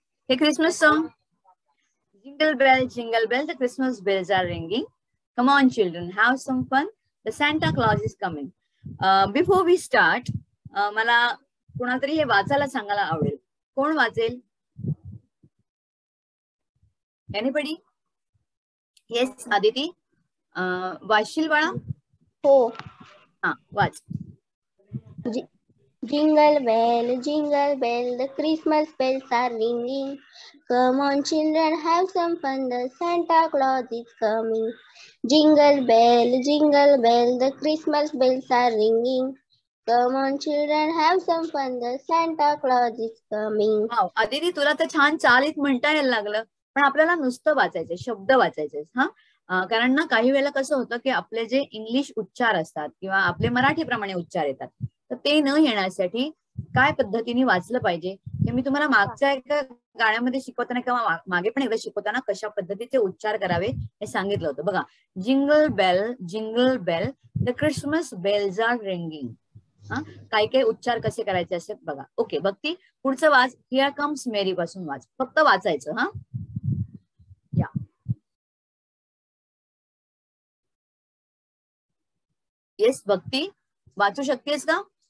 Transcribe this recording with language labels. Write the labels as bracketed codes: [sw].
[en] हे Christmas song, jingle bell, the Christmas bells are ringing. Come on children, have some fun. The Santa Claus is coming. Before we start, [mr] मला कोणातरी हे वाचायला सांगायला आवडेल. कोण वाचेल? [en] Anybody? Yes, Aditi. [mr] वाचशील बाळा? हो. हा, वाच. [en] Jingle bell, the Christmas bells are ringing. Come on children, have some fun, the Santa Claus is coming. Jingle bell, the Christmas bells are ringing. Come on children, have some fun, the Santa Claus is coming. [mr] Wow, Aditi तुला तर छान चालीत म्हणता यायला लागलं, पण आपल्याला नुसतं वाचायचं, शब्द वाचायचे. हा, कारण ना काही वेळेला कसं होतं की आपले जे इंग्लिश उच्चार असतात किंवा आपले मराठीप्रमाणे उच्चार येतात, तर ते न येण्यासाठी काय पद्धतीने वाचलं पाहिजे हे मी तुम्हाला मागच्या एका गाण्यामध्ये शिकवताना किंवा मागे पण एकदा शिकवताना कशा पद्धतीचे उच्चार करावे हे सांगितलं होतं. [en] बघा, jingle bell the Christmas bells are ringing. [mr] हा, काय काय उच्चार कसे करायचे असतात बघा. ओके भक्ती, पुढचं वाच. [en] here comes merry [mr] पासून वाच, फक्त वाचायचं. हा, या. येस भक्ती, वाचू शकतेस का?